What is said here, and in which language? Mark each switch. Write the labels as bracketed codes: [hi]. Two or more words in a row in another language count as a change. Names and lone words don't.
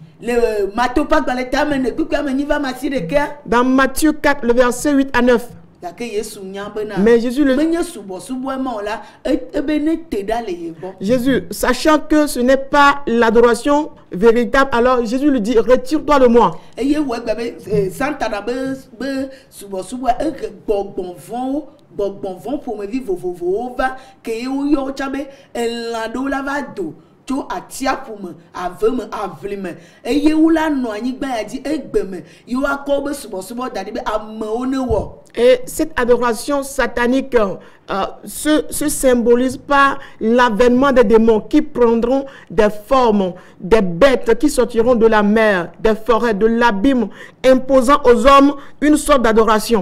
[fr] Dans Matthieu 4, le verset 8 à 9. Mais Jésus Jésus, sachant que ce n'est pas l'adoration véritable, alors Jésus lui dit, retire-toi de moi. [ee] to atiapume aveme avlime eye wula no anyigba ya di egbeme yo akobe subo dadi be ameone wo. [fr] Et cette adoration satanique se symbolise par l'avènement des démons qui prendront des formes, des bêtes qui sortiront de la mer, des forêts, de l'abîme, imposant aux hommes une sorte d'adoration.